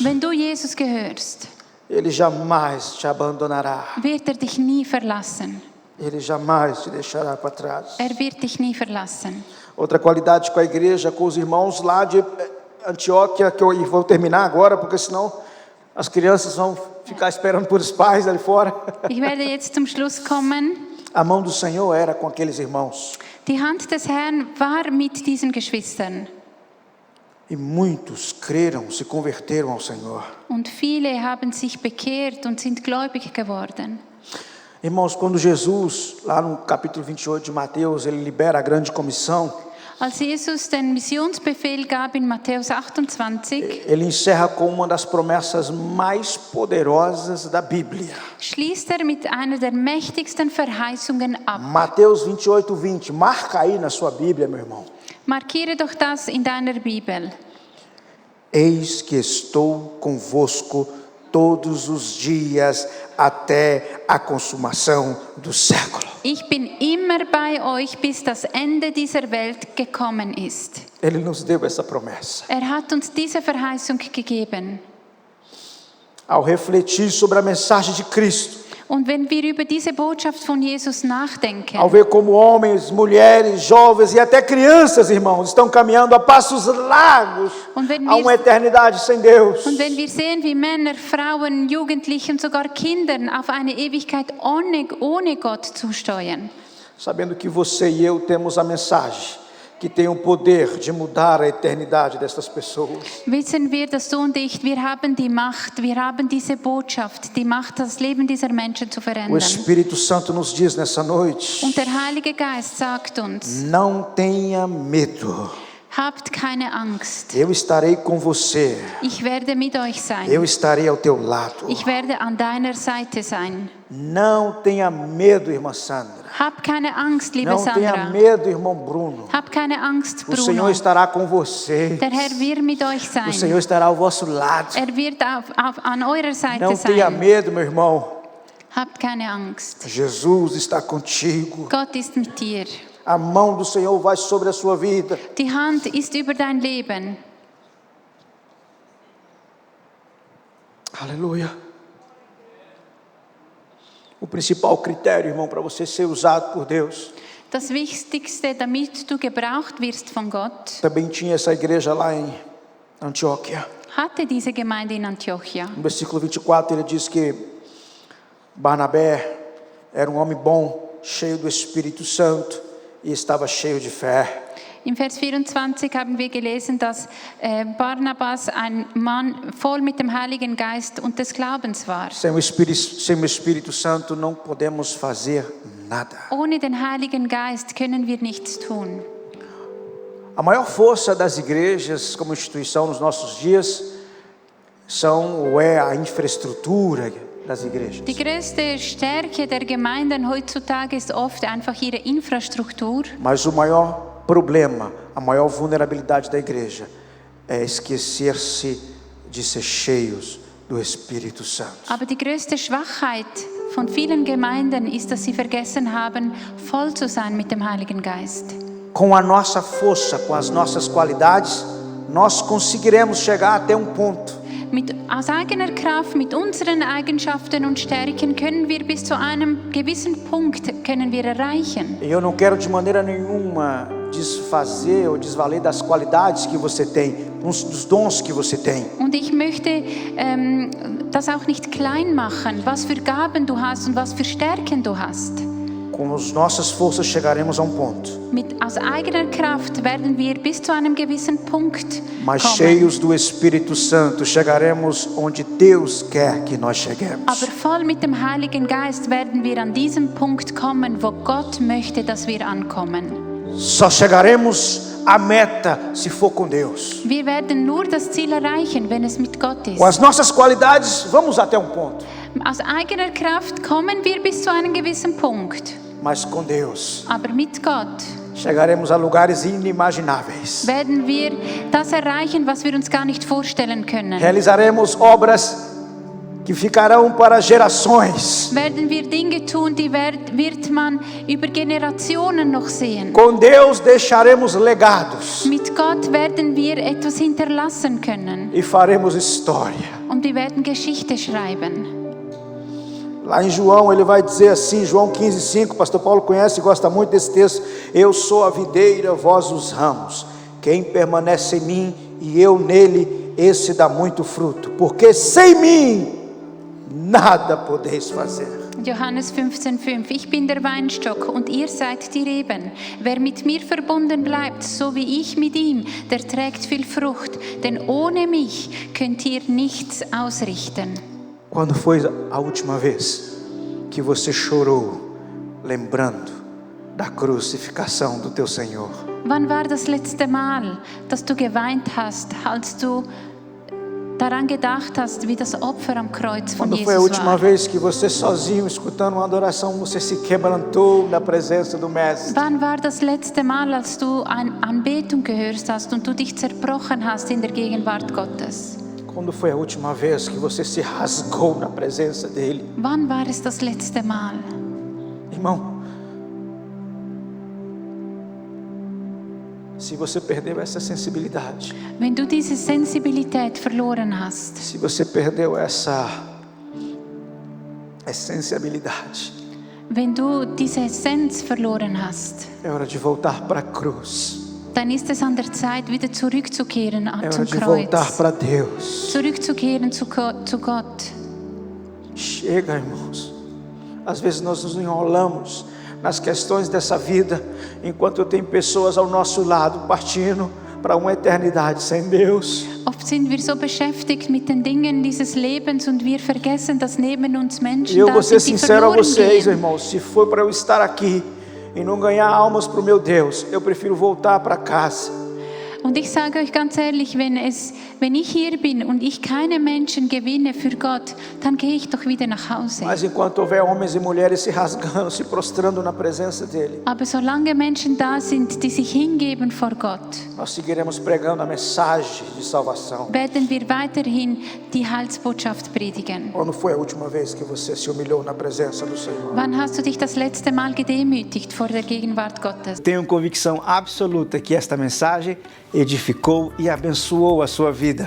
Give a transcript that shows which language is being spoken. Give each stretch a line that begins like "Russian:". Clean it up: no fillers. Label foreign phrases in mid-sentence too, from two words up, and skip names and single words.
German: Wenn du Jesus gehörst,
Portuguese: ele jamais te abandonará.
German: wird er dich nie verlassen.
Portuguese: Ele jamais te deixará para trás.
German: Er wird dich nie verlassen.
Portuguese: Outra qualidade com a igreja, com os irmãos lá de Antioquia, que eu vou terminar agora, porque senão as crianças vão ficar esperando por os pais ali fora.
German: Ich werde jetzt zum Schluss kommen.
Portuguese: A mão do Senhor era com aqueles irmãos.
German: Die Hand des Herrn war mit diesen Geschwistern.
Portuguese: E muitos creram, se converteram ao Senhor.
German: Und viele haben sich bekehrt und sind gläubig geworden.
Portuguese: Irmãos, quando Jesus, lá no capítulo 28 de Mateus, ele libera a grande comissão,
German: Als Jesus den Missionsbefehl gab in Matthäus 28,
Portuguese: ele encerra com uma das promessas mais poderosas da Bíblia.
German: schließt er mit einer der mächtigsten Verheißungen ab.
Portuguese: Mateus 28, 20. Marca aí na sua Bíblia, meu irmão.
German: Markiere doch das in deiner Bibel.
Portuguese: Eis que estou convosco todos os dias até a consumação do século.
German: Ich bin immer bei euch, bis das Ende dieser Welt gekommen ist.
Portuguese: Ele nos deu essa promessa.
German: Er hat uns diese Verheißung gegeben.
Portuguese: Ao refletir sobre a mensagem de Cristo,
German: Und wenn wir über diese Botschaft von Jesus nachdenken,
Portuguese: ao ver como homens, mulheres, jovens e até crianças, irmãos, estão caminhando a passos largos a uma eternidade sem Deus.
German: und wenn wir sehen, wie Männer, Frauen, Jugendliche und sogar Kindern auf eine Ewigkeit ohne Gott zusteuern,
Portuguese: Sabendo que você e eu temos a mensagem que tem o poder de mudar a eternidade dessas pessoas.
German: wissen wir, dass du und ich, wir haben die Macht, wir haben diese Botschaft, die Macht, das Leben dieser Menschen zu
Portuguese: O
German: verändern.
Portuguese: Espírito Santo nos diz nessa noite:
German: Und der Heilige Geist sagt uns,
Portuguese: não tenha medo.
German: habt keine Angst.
Portuguese: Eu estarei com você.
German: Ich werde mit euch sein.
Portuguese: Eu estarei ao teu lado.
German: Ich werde an deiner Seite sein.
Portuguese: Não tenha medo, irmã Sandra.
German: Hab keine Angst, liebe
Portuguese: Não tenha
German: Sandra.
Portuguese: medo, irmão Bruno.
German: Hab keine Angst,
Portuguese: O Senhor
German: Bruno.
Portuguese: estará com você.
German: Der Herr wird mit euch
Portuguese: O Senhor
German: sein.
Portuguese: estará ao vosso lado.
German: Er wird an eurer Seite
Portuguese: Não tenha
German: sein.
Portuguese: medo, meu irmão.
German: Habt keine Angst.
Portuguese: Jesus está contigo.
German: Gott ist mit dir.
Portuguese: A mão do Senhor vai sobre a sua vida.
German: Die Hand ist über dein Leben.
Portuguese: Aleluia. O principal critério, irmão, para você ser usado por Deus.
German: Das Wichtigste, damit du gebraucht wirst von Gott,
Portuguese: Também tinha essa igreja lá em Antioquia.
German: hatte diese Gemeinde in Antiochia.
Portuguese: No versículo 24 ele diz que Barnabé era um homem bom, cheio do Espírito Santo e estava cheio de fé.
German: Im Vers 24 haben wir gelesen, dass Barnabas ein Mann voll mit dem Heiligen Geist und des Glaubens war.
Portuguese: Sem o Espírito Santo não podemos fazer nada.
German: Ohne den Heiligen Geist können wir nichts tun.
Portuguese: A maior força das igrejas como instituição nos nossos dias é a infraestrutura das igrejas.
German: Die größte Stärke der Gemeinden heutzutage ist oft einfach ihre Infrastruktur.
Portuguese: Mas o maior problema, a maior vulnerabilidade da igreja é esquecer-se de ser cheios do Espírito Santo.
German: Aber die größte Schwachheit von vielen Gemeinden ist, dass sie vergessen haben, voll zu sein mit dem Heiligen Geist.
Portuguese: Com a nossa força, com as nossas qualidades, nós conseguiremos chegar até ponto.
German: Aus eigener Kraft, mit unseren Eigenschaften und Stärken können wir bis zu einem gewissen Punkt erreichen.
Portuguese: Eu não quero de maneira nenhuma desfazer ou desvaler das qualidades que você tem, dos dons que você tem.
German: Und ich möchte das auch nicht klein machen, was für Gaben du hast und was für Stärken du hast.
Portuguese: Com as nossas forças chegaremos ponto.
German: Aus eigener Kraft werden wir bis zu einem gewissen Punkt
Portuguese: Mas
German: kommen.
Portuguese: cheios do Espírito Santo, chegaremos onde Deus quer que nós cheguemos.
German: Aber voll mit dem Heiligen Geist werden wir an diesem Punkt kommen, wo Gott möchte, dass wir ankommen.
Portuguese: Só chegaremos à meta se for com Deus.
German: Wir werden nur das Ziel erreichen, wenn es mit Gott ist.
Portuguese: Com as nossas qualidades, vamos até ponto.
German: Aus eigener Kraft kommen wir bis zu einem gewissen Punkt.
Portuguese: Mas com Deus,
German: Aber mit Gott
Portuguese: chegaremos a lugares inimagináveis.
German: werden wir das erreichen, was wir uns gar nicht vorstellen können.
Portuguese: Realizaremos obras que ficarão para gerações.
German: Werden wir Dinge tun, die wird man über Generationen noch sehen.
Portuguese: Com Deus deixaremos legados
German: Mit Gott werden wir etwas hinterlassen können
Portuguese: e faremos história.
German: und wir werden Geschichte schreiben.
Portuguese: Lá em João ele vai dizer assim, João 15:5, pastor Paulo conhece e gosta muito desse texto. Eu sou a videira, vós os ramos. Quem permanece em mim e eu nele, esse dá muito fruto. Porque sem mim nada podeis fazer.
German: Johannes 15,5: Ich bin der Weinstock und ihr seid die Reben. Wer mit mir verbunden bleibt, so wie ich mit ihm, der trägt viel Frucht. Denn ohne mich könnt ihr nichts ausrichten.
Portuguese: Quando foi a última vez que você chorou lembrando da crucificação do teu Senhor?
German: Wann war das letzte Mal, dass du geweint hast, als du daran gedacht hast, wie das Opfer am Kreuz von
Portuguese: Quando foi a
German: Jesus
Portuguese: última
German: war?
Portuguese: vez que você sozinho, escutando uma adoração, você se quebrantou na presença do Mestre?
German: Wann war das letzte Mal, als du eine Anbetung gehört hast und du dich zerbrochen hast in der Gegenwart Gottes?
Portuguese: Quando foi a última vez que você se rasgou na presença dele?
German: Wann war es das letzte Mal?
Portuguese: Irmão, se você perdeu essa sensibilidade,
German: Wenn du diese Sensibilität verloren hast,
Portuguese: se você perdeu essa essenciabilidade,
German: wenn du diese Essenz verloren hast,
Portuguese: é hora de voltar para a cruz.
German: dann ist es an der Zeit, wieder zurückzukehren
Portuguese: É hora
German: zum
Portuguese: de voltar
German: Kreuz.
Portuguese: para Deus.
German: Zurückzukehren zu Gott.
Portuguese: Chega, irmãos. Às vezes nós nos enrolamos nas questões dessa vida, enquanto tem pessoas ao nosso lado partindo para uma eternidade sem Deus.
German: Oft sind wir so beschäftigt mit den Dingen dieses Lebens und wir vergessen, dass neben uns Menschen
Portuguese: E eu
German: da
Portuguese: vou ser
German: sind, die
Portuguese: sincero a
German: verloren
Portuguese: vocês,
German: gehen.
Portuguese: irmãos, se for para eu estar aqui e não ganhar almas para o meu Deus, eu prefiro voltar para casa.
German: Und ich sage euch ganz ehrlich, wenn ich hier bin und ich keine Menschen gewinne für Gott, dann gehe ich doch wieder nach Hause.
Portuguese: Mas enquanto houver homens e mulheres se rasgando, se prostrando na presença dele,
German: Aber solange Menschen da sind, die sich hingeben vor Gott,
Portuguese: nós seguiremos pregando a mensagem de salvação.
German: werden wir weiterhin die Heilsbotschaft predigen.
Portuguese: Quando foi a última vez que você se humilhou na presença do Senhor?
German: Wann hast du dich das letzte Mal gedemütigt vor der Gegenwart Gottes?
Portuguese: Tenho convicção absoluta que esta mensagem edificou e abençoou a sua vida.